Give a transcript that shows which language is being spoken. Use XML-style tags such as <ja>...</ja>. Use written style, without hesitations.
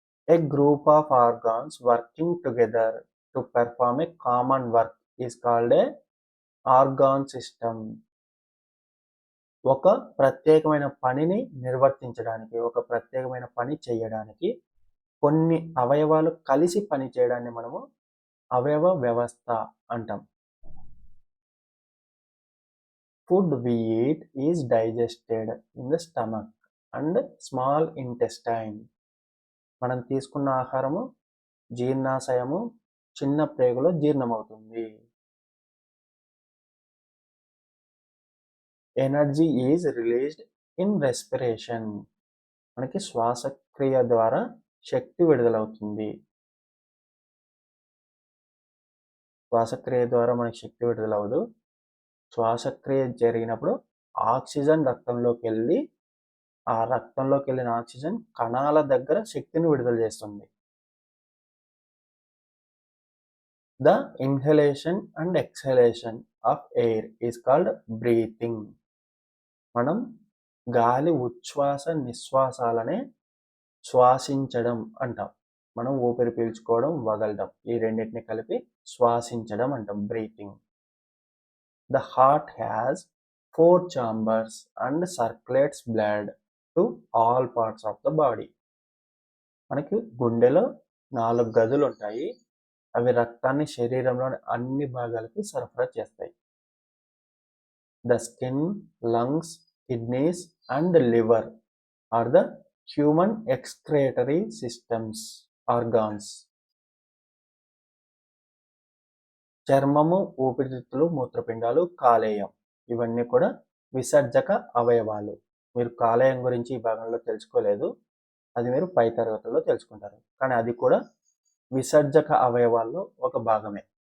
<en>A group of organs working together to perform a common work is called a organ system.</en> <te>ఒక ప్రత్యేకమైన పనిని నిర్వర్తించడానికి, ఒక ప్రత్యేకమైన పని చేయడానికి కొన్ని అవయవాలు కలిసి పని చేయడాన్ని మనము అవయవ వ్యవస్థ అంటాం.</te> <en>Food we eat is digested in the stomach and small intestine.</en> <te>మనం తీసుకున్న ఆహారము జీర్ణాశయము, చిన్న ప్రేగులో జీర్ణమవుతుంది.</te> <en>Energy is released in respiration.</en> <te>మనకి శ్వాసక్రియ ద్వారా శక్తి విడుదలవుతుంది. శ్వాసక్రియ ద్వారా మనకి శక్తి విడుదలవదు. శ్వాసక్రియ జరిగినప్పుడు ఆక్సిజన్ రక్తంలోకి వెళ్ళి, ఆ రక్తంలోకి వెళ్ళిన ఆక్సిజన్ కణాల దగ్గర శక్తిని విడుదల చేస్తుంది.</te> <en>The inhalation and exhalation of air is called breathing.</en> <te>మనం గాలి ఉచ్ఛ్వాస నిశ్వాసాలనే శ్వాసించడం అంటాం. మనం ఊపిరి పీల్చుకోవడం, వదలడం, ఈ రెండింటిని కలిపి శ్వాసించడం అంటాం, breathing.</te> <en>The heart has 4 chambers and circulates blood to all parts of the body.</en> <te>మనకి గుండెలో 4 గదులు ఉంటాయి. అవి రక్తాన్ని శరీరంలోని అన్ని భాగాలకు సరఫరా చేస్తాయి.</te> <en>The skin, lungs, kidneys and liver are the human excretory systems organs.</en> <te>చర్మము, ఊపిరితిత్తులు, మూత్రపిండాలు, కాలేయం ఇవన్నీ కూడా విసర్జక అవయవాలు. మీరు కాలేయం గురించి ఈ భాగంలో తెలుసుకోలేదు, అది మీరు పై తరగతుల్లో తెలుసుకుంటారు. కానీ అది కూడా విసర్జక అవయవాల్లో ఒక భాగమే.</te>